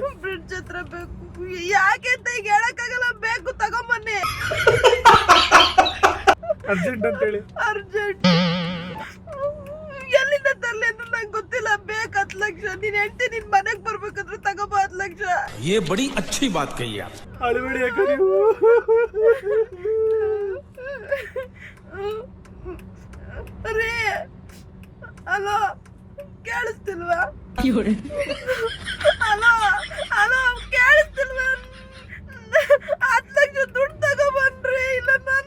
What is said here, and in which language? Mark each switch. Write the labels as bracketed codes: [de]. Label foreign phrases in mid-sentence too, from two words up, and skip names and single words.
[kn] ಬ್ರಿಡ್ಜ್ ಹತ್ರ ಬೇಕು. ಯಾಕೆ ಅಂತ ಈಗ ಹೇಳಕ್ಕಾಗಲ್ಲ, ಬೇಕು ತಗೊಂಬನ್ನಿ. ಅರ್ಜೆಂಟ್ ಅಂತ ಹೇಳಿ. ಅರ್ಜೆಂಟ್ ಎಲ್ಲಿಂದ ತರ್ಲಿ ಅಂತ ನಂಗೆ ಗೊತ್ತಿಲ್ಲ. ಬೇಕು 10 ಲಕ್ಷ. ನೀನ್ ಹೆಂಡತಿ ನಿನ್ ಮನೆಗ್ ಬರ್ಬೇಕಂದ್ರೆ ತಗೋಬ 10 ಲಕ್ಷ. [hi] ये बड़ी अच्छी बात कही आप. [kn] ಅಳಬೇಡಿ ಅಕ್ಕ ನೀವು. ರೀ ಹಲೋ, ಕೇಳಿಸ್ತಿಲ್ವಾ? [en] hello hello, [kn] ಕೇಳಿಸ್ತಿಲ್ವಾ? 10 ಲಕ್ಷ ದುಡ್ಡು ತಗೋಬನ್ರಿ, ಇಲ್ಲ ನಾನು